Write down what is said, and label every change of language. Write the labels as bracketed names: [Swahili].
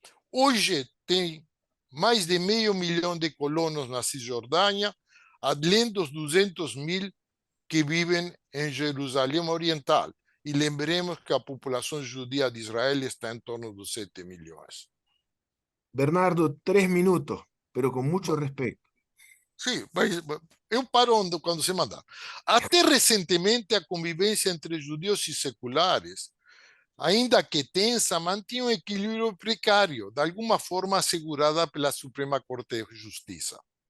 [Portuguese] Hoje tem mais de 500 mil de colonos na Cisjordânia, além dos 200.000 que vivem em Jerusalém Oriental. E lembremos que a população judia de Israel está em torno dos 7 milhões. [Spanish] Bernardo, 3 minutos, pero con mucho respeto. [Portuguese] Sim, mas eu paro quando você mandar. Até recentemente, a convivência entre judeus e seculares, ainda que tensa, mantinha um equilíbrio precário, de alguma forma assegurada pela Suprema Corte de Justiça.